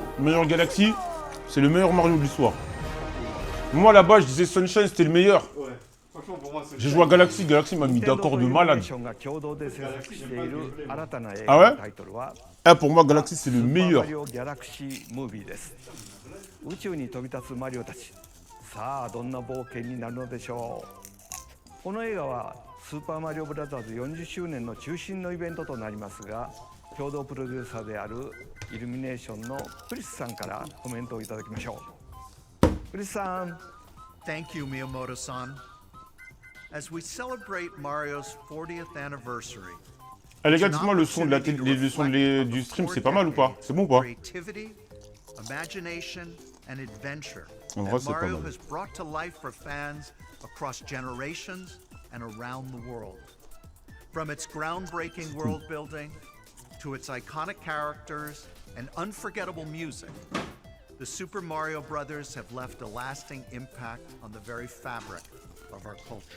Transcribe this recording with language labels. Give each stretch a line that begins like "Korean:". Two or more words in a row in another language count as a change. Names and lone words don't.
French: meilleur Galaxy, c'est le meilleur Mario de l'histoire. Moi là-bas, je disais Sunshine, c'était le meilleur. Ouais. Franchement, pour moi, c'est. J'ai joué à Galaxy, Galaxy m'a mis d'accord de malade.
Japanese: が共同で制作している新たな映あれ画のタイトルは
French: Eh, pour moi, Galaxy, c'est le
Japanese: スーパー
French: meilleur.
Japanese: マリオギャラクシームービーです。宇宙に飛び立つマリオたち、さあどんな冒険になるのでしょう。この映画はスーパーマリオブラザーズ40周年の中心のイベントとなりますが、共同プロデューサーであるイルミネーションのクリスさんからコメントをいただきましょう。クリスさん、
English: Thank you, Miyamoto-san. As we celebrate Mario's 40th anniversary,
French: Ah, les gars, dites-moi, le son, le son du stream, c'est pas mal ou pas? C'est bon ou pas?
English: creativity, imagination, and adventure
French: En vrai,
English: that
French: c'est pas
English: Mario
French: mal.
English: has brought to life for fans across generations and around the world. From its groundbreaking world building to its iconic characters and unforgettable music, the Super Mario Brothers have left a lasting impact on the very fabric of our culture.